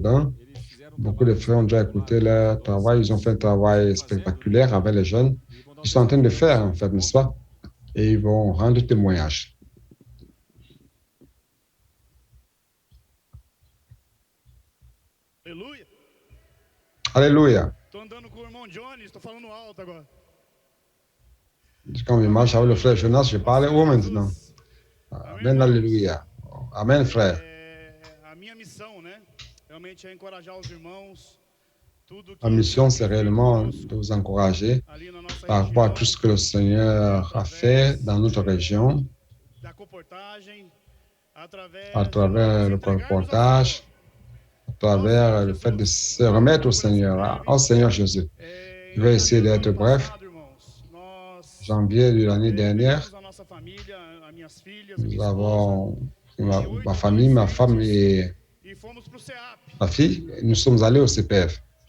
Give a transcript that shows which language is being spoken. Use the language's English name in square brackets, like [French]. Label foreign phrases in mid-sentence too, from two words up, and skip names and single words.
[Portuguese] Eles fizeram [French] Beaucoup de frères ont déjà écouté leur travail. Ils ont fait un travail spectaculaire avec les jeunes. Ils sont en train de faire, en fait, n'est-ce pas? Et ils vont rendre témoignage. Aleluia. Alléluia. [Portuguese] Tô andando com o irmão Johnny, estou falando alto agora. [French] Quand je marche avec le frère Jonas, je parle haut maintenant. Amen, alléluia. Amen, frère. [Portuguese] A minha missão, né? É uma realmente é encorajar os irmãos. Tudo que [French] La mission, c'est réellement de vous encourager [Portuguese] ali na nossa [French] par rapport à [Portuguese] região, [French] tout ce que le Seigneur a fait dans notre région, [Portuguese] da comportagem, através [French] à [Portuguese] de [French] travers [Portuguese] nós [French] le [Portuguese] entregarmos ao [French] colportage, [Portuguese] Senhor. [French] à travers le fait de se remettre au Seigneur, au Seigneur Jésus. Je vais essayer d'être bref. Janvier de l'année dernière, nous avons ma famille, ma femme et ma fille, nous sommes allés au CPF.